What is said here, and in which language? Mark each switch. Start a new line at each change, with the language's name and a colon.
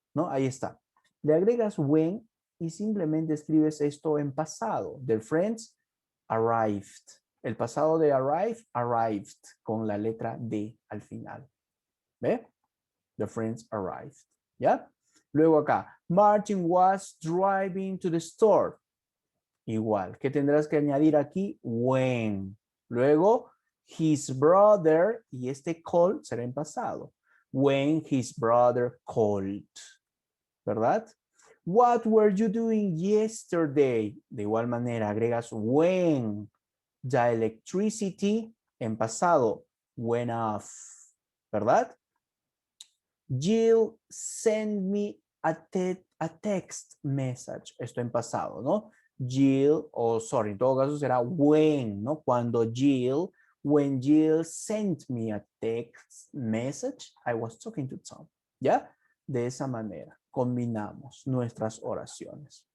Spanish: ¿No? Ahí está. Le agregas when y simplemente escribes esto en pasado.
English: Their friends arrived.
Spanish: El pasado de arrive, arrived, con la letra D al final. ¿Ve?
English: The friends arrived.
Spanish: ¿Ya?
English: Luego acá, Martin was driving to the store.
Spanish: Igual, ¿qué tendrás que añadir aquí? When. Luego,
English: his brother,
Spanish: y este call será en pasado.
English: When his brother called.
Spanish: ¿Verdad?
English: What were you doing yesterday?
Spanish: De igual manera, agregas when. The electricity en pasado.
English: Went off.
Spanish: ¿Verdad?
English: Jill sent me a text message.
Spanish: Esto en pasado, ¿no? Jill, en todo caso será when, ¿no?
English: When Jill sent me a text message, I was talking to Tom.
Spanish: ¿Ya? De esa manera combinamos nuestras oraciones.